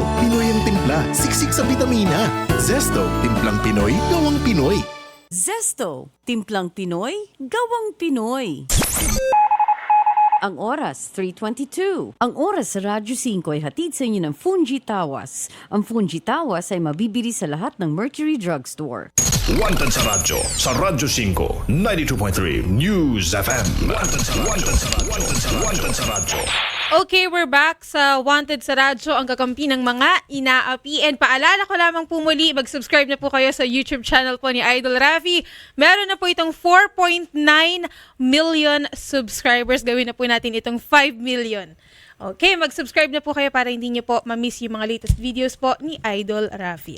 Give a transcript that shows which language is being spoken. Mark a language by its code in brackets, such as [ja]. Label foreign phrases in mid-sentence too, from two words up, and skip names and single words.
[tl] Pinoy ang timpla, siksik sa vitamina. Zesto, timplang Pinoy, gawang Pinoy. Zesto, timplang Pinoy, gawang Pinoy. Ang oras, 3:22. Ang oras sa Radyo 5 ay hatid sa inyo ng Fungi Tawas. Ang Fungi Tawas ay mabibili sa lahat ng Mercury Drugstore. Wanted sa radyo, sa Radyo 5, 92.3 News FM. Wanted sa radyo. Okay, [en] we're back [tl] sa Wanted sa Radyo, ang kakampi ng mga inaapi. And paalala ko lamang po muli, mag-subscribe na po kayo sa YouTube channel po ni Idol Rafi. Meron na po itong 4.9 million subscribers. Gawin na po natin itong 5 million. Okay, mag-subscribe na po kayo para hindi nyo po ma-miss yung mga [en] latest videos [tl] po ni Idol Rafi.